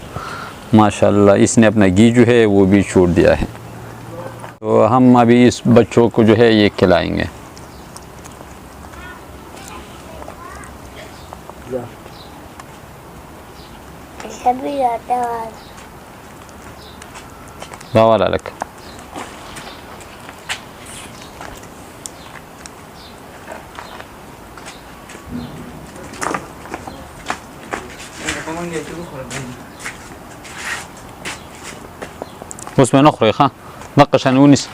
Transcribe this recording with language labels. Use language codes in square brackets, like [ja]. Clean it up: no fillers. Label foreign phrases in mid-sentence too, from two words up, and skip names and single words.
[ur] ماشاءاللہ اس نے اپنا گھی جو ہے وہ بھی چھوڑ دیا ہے. تو ہم ابھی اس بچوں کو جو ہے یہ کھلائیں گے. [ps] والا لک اوس مې نخوري ښه دقه شان ونیسه